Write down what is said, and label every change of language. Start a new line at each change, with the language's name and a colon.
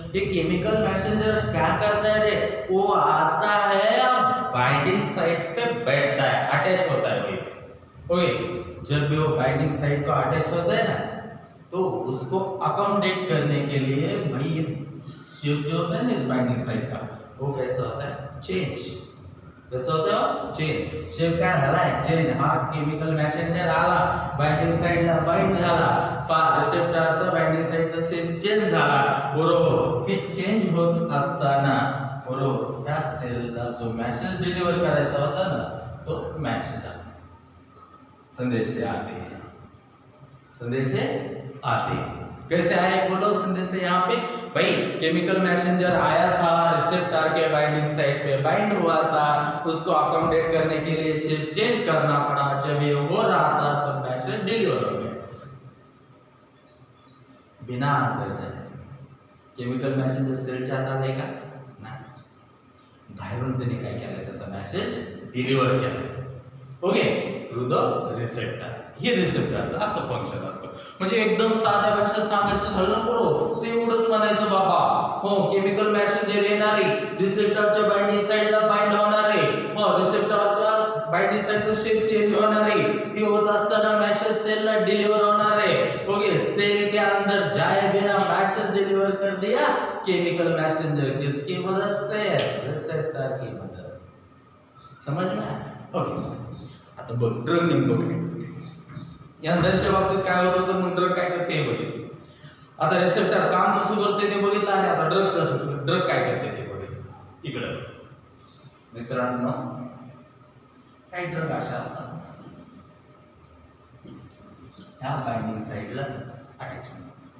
Hindi: ये chemical messenger क्या करता है रे? वो आता है बाइंडिंग साइट पे बैठता है, अटैच होता है. ओके, जब भी वो बाइंडिंग साइट को अटैच होता है ना, तो उसको अकोमोडेट करने के लिए भाई ये शेप जो होता है ना इस बाइंडिंग साइट का, वो कैसा होता है? चेंज. कैसा होता है? चेंज.
Marathi: शेप काय झाला आहे?
Hindi: चेंज.
Marathi: हा केमिकल मॅसेंजर आला बाइंडिंग साइटला, बाइंड झाला, रिसेप्टरचा बाइंडिंग साइटचा शेप चेंज झाला. बरोबर. हे चेंज होत असताना बरोबर त्या सेलला जो मेसेज डिलीवर करायचा होता ना, तो मेसेज आला.
Hindi: संदेश आते हैं. कैसे आए बोलो संदेश? यहाँ पे भाई केमिकल मैसेंजर आया था रिसेप्टर के बाइंडिंग साइट पे, बाइंड हुआ था, उसको अकोमोडेट करने के लिए शेप चेंज करना पड़ा. जब ये हो रहा था तो मैसेज डिलीवर हो गया बिना अंदर जाए. केमिकल मैसेंजर सेल चाहता देगा ना,
Marathi: बाहेर बाहेरून त्याने काय केलं, त्याचा मेसेज डिलिव्हर केला.
English: Okay, through the receptor.
Marathi: हे रिसेप्टरचं असं फंक्शन असतं. म्हणजे एकदम साध्या भाषेत सांगायचं झालं ना बरोबर, ते एवढंच म्हणायचं बाबा, हो केमिकल मेसेंजर येणार आहे, रिसेप्टरच्या बाइंडिंग साइडला बाइंड होणार आहे, हो रिसेप्टरच्या बाइंडिंग साइडचा शेप चेंज होणार आहे, हे होत असताना मेसेज सेलला डिलीवर होणार है.
Hindi: ओके, सेल के अंदर जाए बिना मैसेज डिलीवर कर दिया केमिकल मैसेंजर, किसकी मदद से, रिसेप्टर की मदद से. समझ में आया?
Marathi: ओके, आता बघ ड्रग नेमकं काय करते. एन्झाईमच्या बाबतीत काय होतं तर मग ड्रग काय करते हे बघितलं. आता रिसेप्टर काम कसं करते ते बघितलं आणि आता ड्रग काय करते ते बघितलं. इकडं मित्रांनो काही ड्रग अशा असतात ह्या बाइंडिंग साइडलाच अटॅच होतात.